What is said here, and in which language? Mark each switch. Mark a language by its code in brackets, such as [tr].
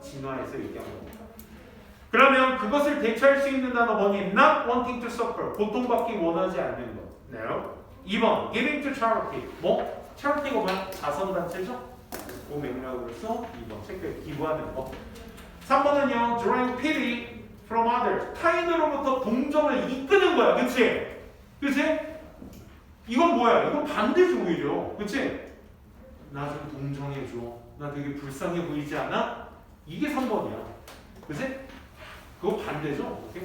[ko] 진화에서 얘기한 겁니다. 그러면 그것을 대체할 수 있는 단어 뭐니? [en] Not wanting to suffer. [ko] 고통받기 원하지 않는 것. [en] No. [ko] 2번 [en] giving to charity. [ko] 뭐? charity가 뭐야? 자선단체죠? 그 맥락으로서 2번 체크에 기부하는 것. 3번은요 [en] drawing pity from others. [ko] 타인으로부터 동정을 이끄는 거야. 그치? 그치? 이건 뭐야? 이건 반대죠 오히려. 그치? 나 좀 동정해줘. 나 되게 불쌍해 보이지 않아? 이게 3번이야. 그치? 그거 반대죠?